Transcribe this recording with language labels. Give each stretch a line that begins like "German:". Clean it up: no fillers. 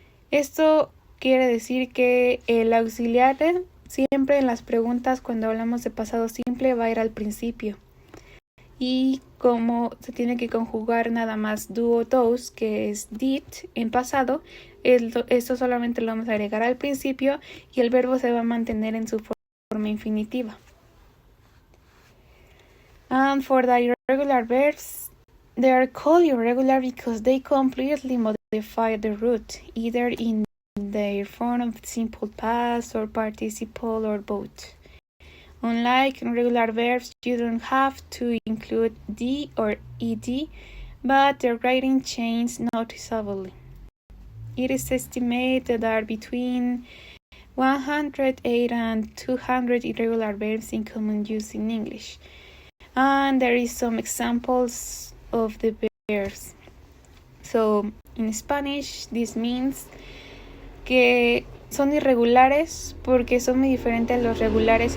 Spanish: Esto quiere decir que el auxiliar siempre en las preguntas, cuando hablamos de pasado simple, va a ir al principio. Y como se tiene que conjugar nada más do o those, que es did en pasado, esto solamente lo vamos a agregar al principio y el verbo se va a mantener en su forma infinitiva.
English: And for the irregular verbs, they are called irregular because they completely modify the root, either in their form of simple past or participle or both. Unlike regular verbs, you don't have to include d or ed, but their writing changes noticeably. It is estimated there are between 108 and 200 irregular verbs in common use in English. And there is some examples of the verbs. So, in Spanish, this means
Spanish: que son irregulares porque son muy diferentes a los regulares.